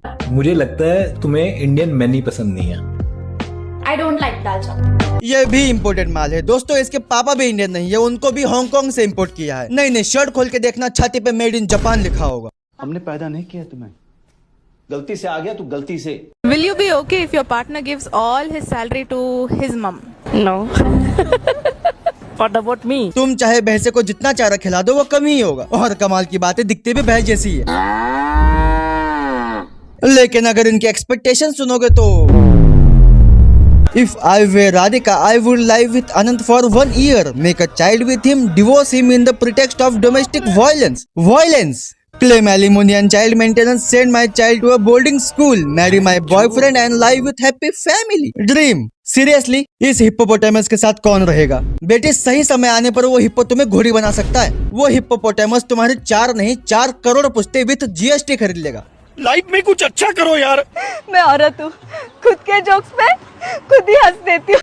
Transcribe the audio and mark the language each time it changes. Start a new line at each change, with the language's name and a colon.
Hindi: मुझे लगता है तुम्हें इंडियन मेन ही पसंद नहीं है।
English: I don't like dal chawal.
Hindi: ये भी इम्पोर्टेड माल है दोस्तों। इसके पापा भी इंडियन नहीं है, उनको भी हांगकांग से इम्पोर्ट किया है। नहीं, शर्ट खोल के देखना, छाती पे मेड इन जापान लिखा होगा। हमने पैदा नहीं किया तुम्हें, गलती से आ गया तू, गलती से।
English: Will you be okay if your partner gives all his salary to his mom? No. What about me?
Hindi: तुम चाहे भैंसे को जितना चारा खिला दो वो कम ही होगा। और कमाल की बात है, दिखते भी भैंस जैसी है, लेकिन अगर इनकी एक्सपेक्टेशन सुनोगे तो
English: If I were Radhika, I would live with Anant for 1 year, make a child with him, divorce him in the pretext of domestic violence, claim alimony and child maintenance, send my child to a boarding school, marry my boyfriend and live with happy family. Dream.
Hindi: Seriously, इस hippopotamus के साथ कौन रहेगा? बेटे, सही समय आने पर वो हिप्पो तुम्हें घोड़ी बना सकता है। वो हिप्पोपोटामस तुम्हारे 4 नहीं 4 करोड़ पुश्ते विथ GST खरीद लेगा। लाइफ में कुछ अच्छा करो यार। मैं औरत हूँ, खुद के जोक्स पे खुद ही हंस देती हूँ।